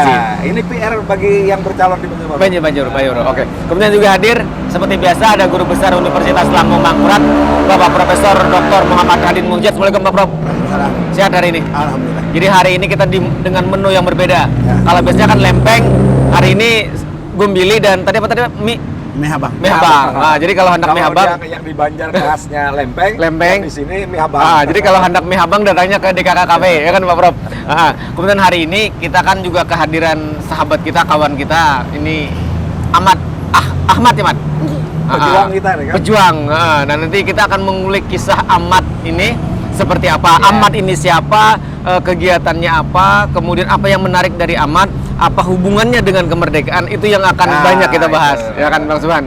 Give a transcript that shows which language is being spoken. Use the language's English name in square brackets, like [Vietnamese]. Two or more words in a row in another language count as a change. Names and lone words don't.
[Indonesian] Ya, ini PR bagi yang bercalon di Banjarbaru. Banjarbaru. Oke. Kemudian juga hadir seperti biasa ada Guru Besar Universitas Lambung Mangkurat, Bapak Profesor Dr. Muhammad Hadin Munjat. Assalamualaikum Pak Prof. Sehat hari ini? Alhamdulillah. Jadi hari ini kita dengan menu yang berbeda. Ya. Kalau biasanya kan lempeng, hari ini gumbili dan tadi mie habang. Nah, jadi kalau hendak mie habang, yang di Banjar khasnya lempeng. Di sini mie habang. Jadi kalau hendak mie habang datangnya ke DKK Cafe, ya kan Pak Prof. Kemudian hari ini kita kan juga kehadiran sahabat kita, kawan kita, ini Ahmad ya, Mat? Pejuang kita nih kan. Pejuang. Nah, nanti kita akan mengulik kisah Ahmad ini seperti apa. Ahmad ini siapa, kegiatannya apa, kemudian apa yang menarik dari Ahmad, apa hubungannya dengan kemerdekaan, itu yang akan banyak kita bahas, ya kan Bang Subhan?